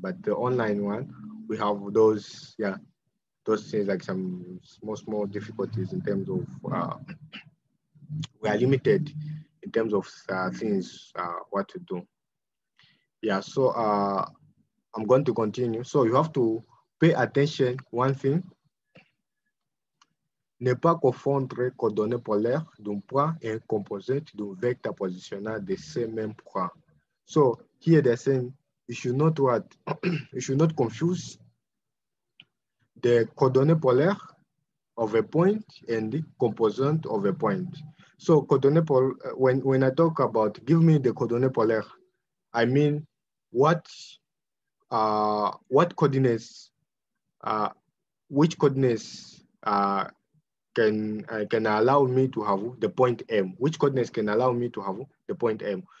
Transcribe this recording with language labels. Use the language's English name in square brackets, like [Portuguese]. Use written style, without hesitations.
[English] But the online one, we have those, yeah, those things like some small difficulties in terms of we are limited in terms of things what to do. Yeah, so I'm going to continue. So you have to pay attention one thing. [French] Ne pas confondre coordonnées polaires d'un point et un composite d'un vecteur positional de ces mêmes points. [English] So here they're saying you should not what you should not confuse the coordonate polaire of a point and the component of a point. So coordonate when I talk about give me the coordonate polaire, I mean what coordinates which coordinates can allow me to have the point M, which coordinates can allow me to have the point M.